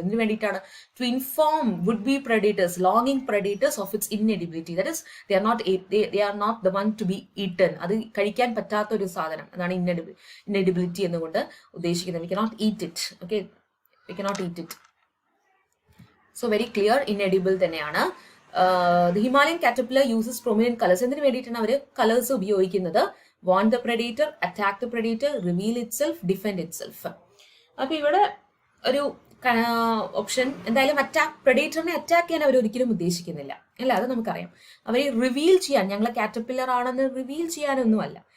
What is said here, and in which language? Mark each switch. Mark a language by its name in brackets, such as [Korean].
[Malayalam] ഇതിനു വേണ്ടിയിട്ടാണ് [English] to inform would be predators, longing predators of its inedibility. That is, they are not the one to be eaten. [Malayalam] അത് കഴിക്കാൻ പറ്റാത്ത ഒരു സാധനം. അതാണ് inedibility എന്നുകൊണ്ട് ഉദ്ദേശിക്കുന്നത്. [English] We cannot eat it. Okay, we cannot eat it. So very clear, inedible [Malayalam] തന്നെയാണ്. [English] The Himalayan caterpillar uses prominent colors. [Malayalam] എന്തിനു വേണ്ടിയിട്ടാണ് അവർ കളേഴ്സ് ഉപയോഗിക്കുന്നത്? [English] warn the predator, attack the predator, reveal itself, defend itself. [Malayalam] അപ്പൊ ഇവിടെ ഒരു option എന്തായാലും predatorനെ attack ചെയ്യാൻ അവർ ഒരിക്കലും ഉദ്ദേശിക്കുന്നില്ല അല്ല, അത് നമുക്കറിയാം. അവരെ റിവീൽ ചെയ്യാൻ, ഞങ്ങളെ കാറ്റർപില്ലർ ആണെന്ന് റിവീൽ ചെയ്യാനൊന്നുമല്ല.